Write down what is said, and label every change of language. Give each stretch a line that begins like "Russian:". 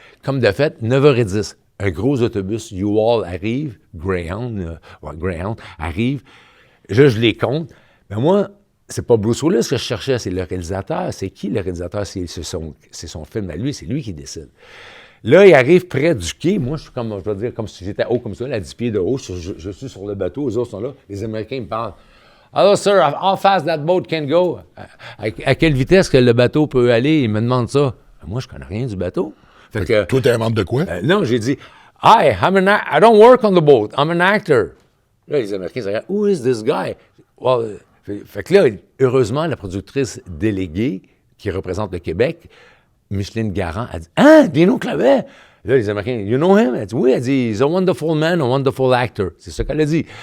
French: Comme de fait, 9h10, un gros autobus U-Haul arrive, Greyhound arrive. Je les compte. Mais moi, c'est pas Bruce Willis que je cherchais, c'est le réalisateur. C'est qui le réalisateur? C'est son film à lui, c'est lui qui décide. Là, il arrive près du quai. Moi, je suis comme, je dois dire, comme si j'étais haut comme ça, à 10 pieds de haut. Je suis sur le bateau, les autres sont là. Les Américains me parlent.
English: Alors, sir, how fast that boat can go?
French: À quelle vitesse que le bateau peut aller? Ils me demandent ça. Moi, je connais rien du bateau. Fait que toi, t'es un membre de quoi? Non, j'ai dit,
English: I don't work on the boat. I'm an actor.
French: Là, les Américains se regardent,
English: who is this guy?
French: Well, fait que là, heureusement, la productrice déléguée qui représente le Québec, Micheline Garand, a dit, « Dino Clavet! » Là, les Américains, «
English: You know him?
French: » Elle dit, « Oui. » Elle dit, «
English: He's a wonderful man, a wonderful actor.
French: » C'est ça qu'elle a dit.